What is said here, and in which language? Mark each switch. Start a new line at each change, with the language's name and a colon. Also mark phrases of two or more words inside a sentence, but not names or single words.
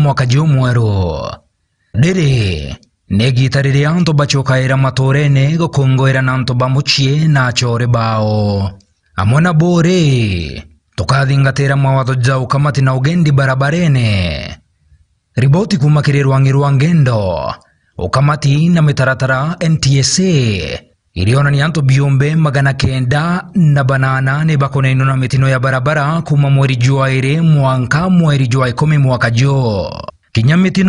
Meru: mwaka mweru ndiri negi tarire anto bachokaira matorene gukongwera na anto bamuchie na chore bao amona bore tukathingatira mawatho jau kamati na ugendi barabarene riboti kumakirwa ngirwa ngendo ukamati na mitaratara NTSA iliona ni anto biombe 908 bakonaino na mitino ya barabara kuma mweri Januari mwanka mweri Januari mwaka jo kinyamitino